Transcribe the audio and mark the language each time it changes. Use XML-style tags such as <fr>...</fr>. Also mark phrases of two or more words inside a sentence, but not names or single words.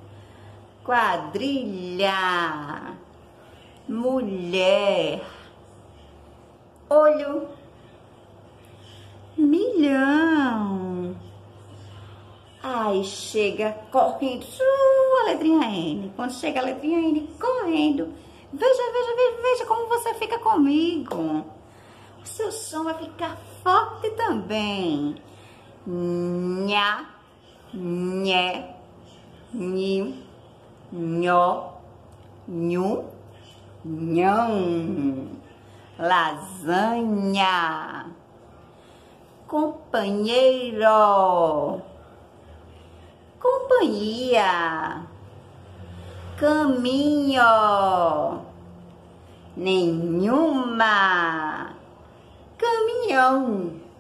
<pt>Quadrilha, mulher, olho, milhão. Aí chega correndo a letrinha N. Quando chega a letrinha N, correndo. Veja como você fica comigo. O seu som vai ficar forte também. Nha, nhé, nhi, nhó, nhu, nhão. Lasanha. Companheiro, companhia, caminho, nenhuma, caminhão.</pt>